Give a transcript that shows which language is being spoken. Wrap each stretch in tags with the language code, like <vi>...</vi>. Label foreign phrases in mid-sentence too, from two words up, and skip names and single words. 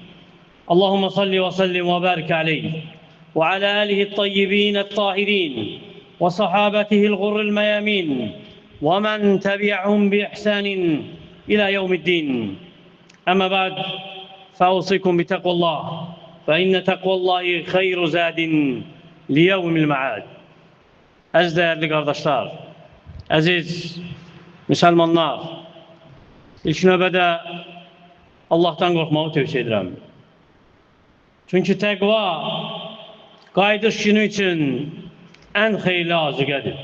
<ar>اللهم صل وسلم وبارك عليه وعلى آله الطيبين الطاهرين وصحابته الغر الميامين ومن تبعهم بإحسان إلى يوم الدين. أما بعد، فأوصيكم بتقوى الله، فإن تقوى الله خير زاد ليوم المعاد.</ar> <az>Əziz</az> <tr>değerli kardeşler,</tr> <az>əziz Müslümanlar, ilk növbədə Allah'tan qorxmağı tövsiyə edirəm. Çünki təqva qayıdış günü üçün ən xeyirli azıqədir.</az>